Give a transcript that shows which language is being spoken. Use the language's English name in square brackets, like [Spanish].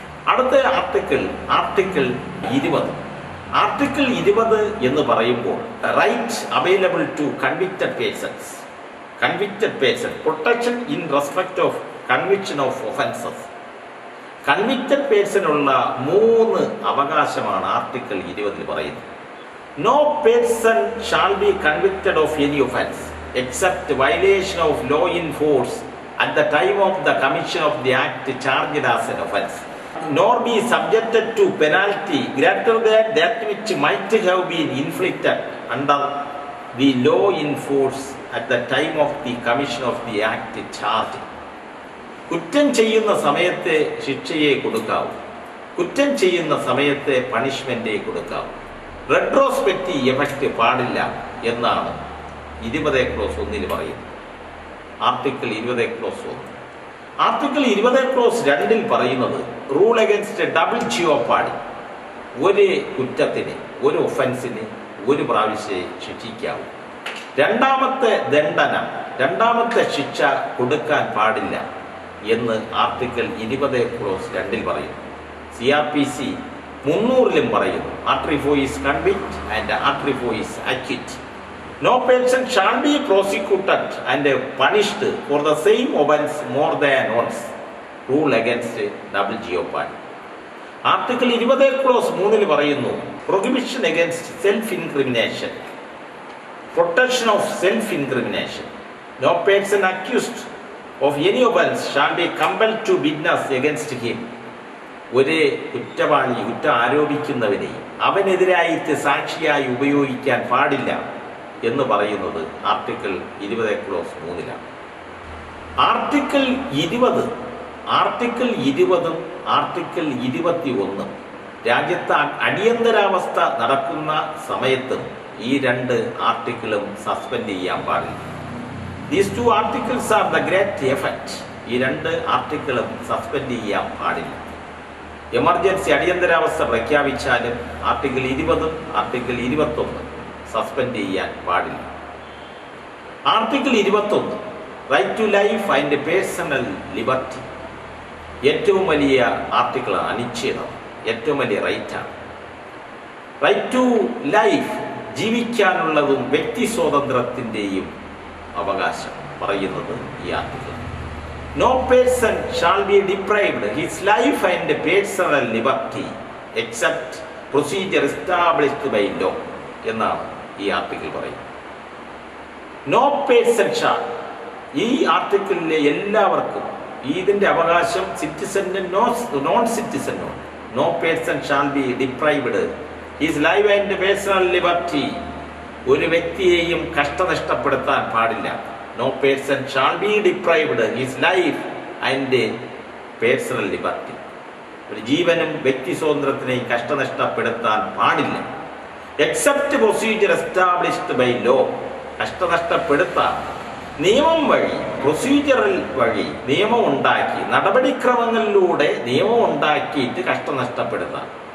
[Malayalam] അടുത്ത article 20. Article 20 എന്ന് പറയുമ്പോൾ [English] Right available to convicted person, protection in respect of conviction of offences. [Malayalam] Convicted പേഴ്സണുള്ള 3 അവകാശമാണ് article 20 പറയുന്നത്. [English] No person shall be convicted of any offence except violation of law in force at the time of the commission of the act charged as an offence, nor be subjected to penalty greater than that which might have been inflicted under the law in force at the time of the commission of the act charged. [Malayalam] കുറ്റം ചെയ്യുന്ന സമയത്തെ ശിക്ഷയെ കൊടുക്കാവൂ, കുറ്റം ചെയ്യുന്ന സമയത്തെ പണിഷ്മെൻറ്റേ കൊടുക്കാവൂ. Retrospective effect പാടില്ല എന്നാണ് 20(1) പറയുന്നത്. ആർട്ടിക്കിൾ 20(1). ആർട്ടിക്കിൾ 20(2) പറയുന്നത് [English] rule against double jeopardy, [Malayalam] ഒരു കുറ്റത്തിന്, ഒരു ഒഫൻസിന് ഒരു പ്രാവശ്യമേ ശിക്ഷിക്കാവൂ. രണ്ടാമത്തെ ദണ്ഡന, രണ്ടാമത്തെ ശിക്ഷ കൊടുക്കാൻ പാടില്ല എന്ന് ആർട്ടിക്കിൾ 20(2) പറയുന്നു. CRPC 300 പറയുന്നു. [English] Article 4 is convict and Article 4 is acquit. No person shall be prosecuted and punished for the same offence more than once. Rule against double jeopardy. [Malayalam] Article 20(3) പറയുന്നു [English] prohibition against self-incrimination, protection of self-incrimination. No person accused of any offence shall be compelled to witness against him. [Malayalam] ഒരു കുറ്റവാളി, കുറ്റം ആരോപിക്കുന്നവനെ അവനെതിരായിട്ട് സാക്ഷിയായി ഉപയോഗിക്കാൻ പാടില്ല എന്ന് പറയുന്നത് article 20(3) article 20, article 20 article 21 രാജ്യത്ത് അടിയന്തരാവസ്ഥ നടക്കുന്ന സമയത്ത് ഈ രണ്ട് ആർട്ടിക്കിളും സസ്പെൻഡ് ചെയ്യാൻ പാടില്ല. [English] These two articles are the great effect. [Malayalam] ഈ രണ്ട് ആർട്ടിക്കിളും സസ്പെൻഡ് ചെയ്യാൻ പാടില്ല. എമർജൻസി അടിയന്തരാവസ്ഥ പ്രഖ്യാപിച്ചാലും ആർട്ടിക്കിൾ 20, ആർട്ടിക്കിൾ 21 സസ്പെൻഡ് ചെയ്യാൻ പാടില്ല. [English] Article 21 right to life and personal liberty. [Malayalam] ഏറ്റവും വലിയ ആർട്ടിക്കിളാണ്, അനിശ്ചിതം, ഏറ്റവും വലിയ റൈറ്റാണ്. [English] right to life, [Malayalam] ജീവിക്കാനുള്ളതും വ്യക്തി സ്വാതന്ത്ര്യത്തിൻ്റെയും അവകാശം പറയുന്നത് ഈ article. [English] No person shall be deprived his life and personal liberty except procedure established by law [Malayalam] എന്നാണ് ഈ ആർട്ടിക്കിൾ പറയുന്നത്. [English] no person shall, [Malayalam] ഈ ആർട്ടിക്കിളിലെ എല്ലാവർക്കും ഇതിൻ്റെ അവകാശം സിറ്റിസനും non സിറ്റിസനും. [English] no person shall be deprived his life and personal liberty, [Malayalam] ഒരു വ്യക്തിയെയും കഷ്ടനഷ്ടപ്പെടുത്താൻ പാടില്ല. [English] No person shall be deprived his life and personal liberty. [Malayalam] ഒരു ജീവനും വ്യക്തി സ്വാതന്ത്ര്യത്തിനെയും കഷ്ടനഷ്ടപ്പെടുത്താൻ പാടില്ല. [English] except procedure established by law, [Malayalam] കഷ്ടനഷ്ടപ്പെടുത്താൻ നിയമം വഴി, പ്രൊസീജിയറൽ വഴി നിയമം ഉണ്ടാക്കി, നടപടിക്രമങ്ങളിലൂടെ നിയമം ഉണ്ടാക്കിയിട്ട് കഷ്ടനഷ്ടപ്പെടുത്താൻ.